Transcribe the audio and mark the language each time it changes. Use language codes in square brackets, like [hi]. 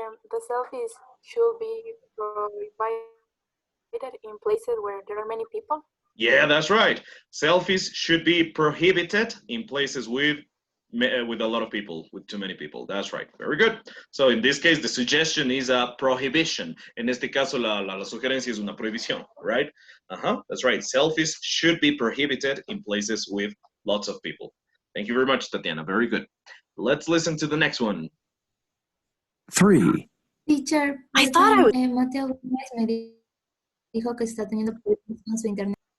[en] The selfies should be prohibited in places where there are many people. Yeah, that's right. Selfies should be prohibited in places with a lot of people, with too many people. That's right. Very good. So in this case, the suggestion is a prohibition. [es] En este caso, la sugerencia es una prohibición, right? [en] That's right. Selfies should be prohibited in places with lots of people. Thank you very much, Tatiana. Very good. Let's listen to the next one. 3, Teacher, I thought I was- [es] Mateo Gómez me dijo que está teniendo problemas con su internet.